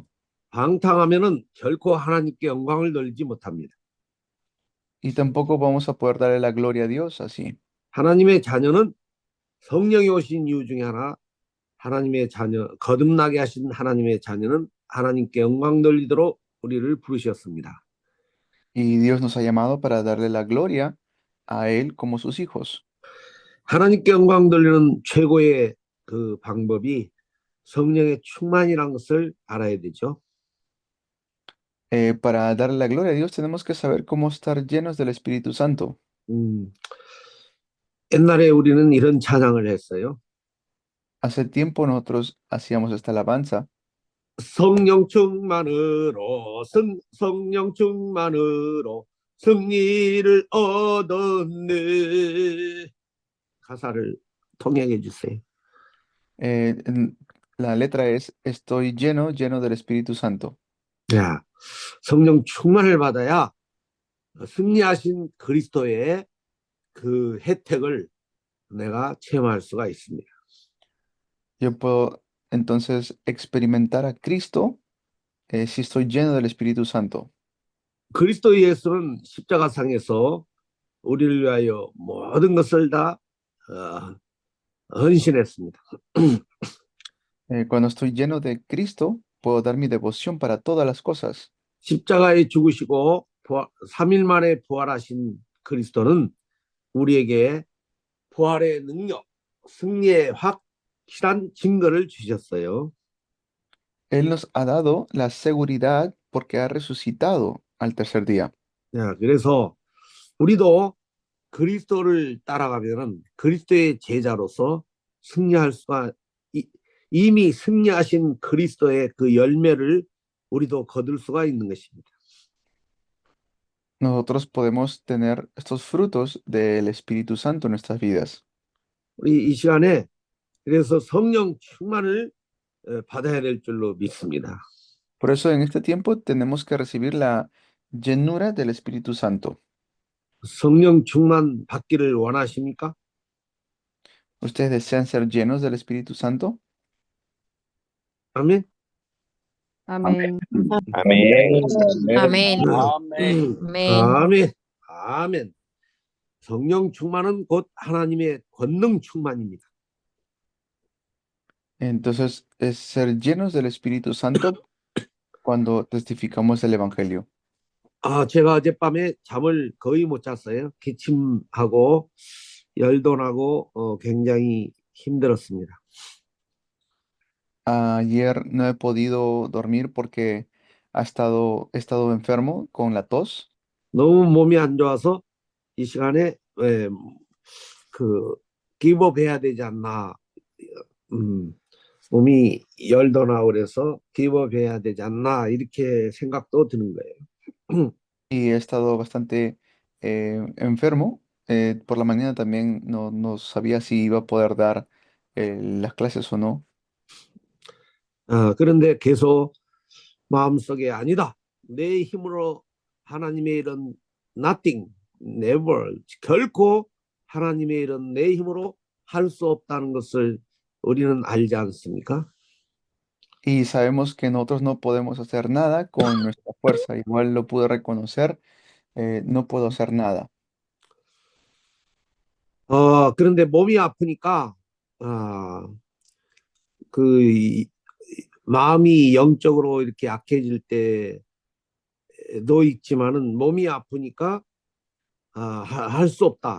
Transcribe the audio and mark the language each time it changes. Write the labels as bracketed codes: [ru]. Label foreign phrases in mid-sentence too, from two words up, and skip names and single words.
[ko] 방탕하면은 결코 하나님께 영광을 돌리지 못합니다. [es] Y tampoco vamos a poder darle la gloria a Dios así. [ko] 하나님의 자녀는 성령이 오신 이유 중에 하나, 하나님의 자녀, 거듭나게 하신 하나님의 자녀는 하나님께 영광 돌리도록 우리를 부르셨습니다. [es] Y Dios nos ha llamado para darle la gloria a Él como sus hijos. [ko] 하나님께 영광 돌리는 최고의 그 방법이 성령의 충만이라는 것을 알아야 되죠. [es] Para darle la gloria a Dios tenemos que saber cómo estar llenos del Espíritu Santo. [ko] 옛날에 우리는 이런 찬양을 했어요. [es] Hace tiempo nosotros hacíamos esta alabanza. [ko] 성령 충만으로 성령 충만으로 승리를 얻었네. 가사를 통역해 주세요. [es] La letra es Estoy lleno, lleno del Espíritu Santo. [ko] 야, 성령 충만을 받아야 승리하신 그리스도의 그 혜택을 내가 체험할 수가 있습니다. [es] Yo puedo entonces experimentar a Cristo si estoy lleno del Espíritu Santo. [ko] 그리스도 예수는 십자가상에서 우리를 위하여 모든 것을 다 헌신했습니다. [es] Cuando estoy lleno de Cristo, puedo dar mi devoción para todas las cosas. [ko] 십자가에 죽으시고 3일 만에 부활하신 그리스도는 우리에게 부활의 능력, 승리의 확실한 증거를 주셨어요. [es] Él nos ha dado la seguridad porque ha resucitado al tercer día. [ko] 야, 그래서 우리도 그리스도를 따라가면은 그리스도의 제자로서 승리할 수가 이미 승리하신 그리스도의 그 열매를 우리도 거둘 수가 있는 것입니다. [es] Nosotros podemos tener estos frutos del Espíritu Santo en nuestras vidas. [ko] 우리 이 시간에 그래서 성령 충만을 받아야 될 줄로 믿습니다. [es] Por eso en este tiempo tenemos que recibir la llenura del Espíritu Santo. [ko] 성령 충만 받기를 원하십니까? [es] ¿Ustedes desean ser llenos del Espíritu Santo? [ko] 아멘. 아멘. [es] Amén. Amén. Amén. Amén. [ko] 아멘. 아멘. 성령 충만은 곧 하나님의 권능 충만입니다. [es] Entonces, es ser llenos del Espíritu Santo cuando testificamos el Evangelio. [ko] 제가 어젯밤에 잠을 거의 못 잤어요. 기침하고 열도 나고 굉장히 힘들었습니다. [es] Ayer no he podido dormir porque he estado enfermo con la tos. [ko] 너무 몸이 안 좋아서 이 시간에 그 기브업 해야 되지 않나. 몸이 열도 나고 그래서 기브업 해야 되지 않나 이렇게 생각도 드는 거예요. [es] Y he estado bastante enfermo. Por la mañana también no sabía si iba a poder dar las clases o no. [ko] 그런데 계속 마음속에 아니다. 내 힘으로 하나님의 일은 [en] nothing, never, [ko] 결코 하나님의 일은 내 힘으로 할 수 없다는 것을 우리는 알지 않습니까? [es] Y sabemos que nosotros no podemos hacer nada con nuestra fuerza. Igual lo pude reconocer, no puedo hacer nada. [ko] 그런데 몸이 아프니까 마음이 영적으로 이렇게 약해질 때도 있지만은 몸이 아프니까 할 수 없다.